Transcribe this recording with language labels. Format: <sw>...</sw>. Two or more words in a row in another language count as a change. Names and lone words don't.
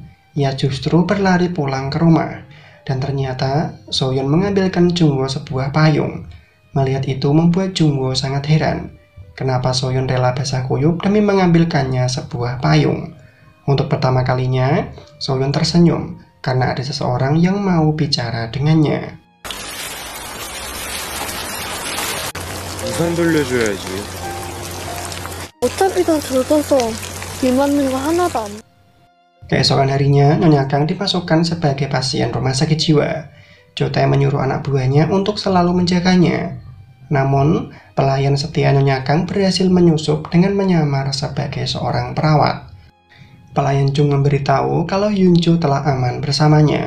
<id>Ia justru berlari pulang ke rumah. Dan ternyata Soyeon mengambilkan Jungwoo sebuah payung. Melihat itu membuat Jungwoo sangat heran. Kenapa Soyeon rela basah kuyup demi mengambilkannya sebuah payung? Untuk pertama kalinya, Soyeon tersenyum karena ada seseorang yang mau bicara dengannya.</id> <ko>우산 돌려줘야지. 어차피 다 젖어서 비 맞는 거 하나도 안.</ko> <id>Keesokan harinya, Nyonya Kang dimasukkan sebagai pasien rumah sakit jiwa. Jotae menyuruh anak buahnya untuk selalu menjaganya. Namun, pelayan setia Nyonya Kang berhasil menyusup dengan menyamar sebagai seorang perawat. Pelayan Jung memberitahu kalau Yunju telah aman bersamanya.</id>